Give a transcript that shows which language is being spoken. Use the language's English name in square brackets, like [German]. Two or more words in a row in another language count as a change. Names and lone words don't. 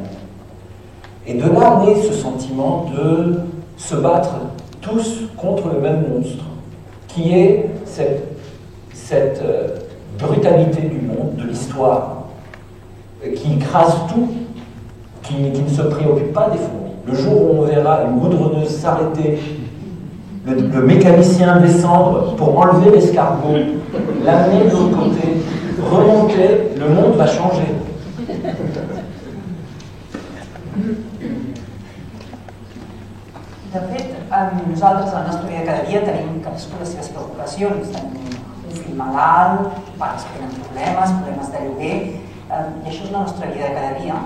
[French] Et de là naît ce sentiment de se battre tous contre le même monstre, qui est cette brutalité du monde, de l'histoire, qui écrase tout, qui ne se préoccupe pas des fourmis. Le jour où on verra une goudronneuse s'arrêter, le mécanicien descendre pour enlever l'escargot, l'amener de l'autre côté, remonter, le monde va changer. [Catalan] De fet, nosaltres a la nostra vida cada dia tenim cadascú les seves preocupacions. Tenim un fill malalt, pares que tenen problemes de lloguer, i això és la nostra vida de cada dia.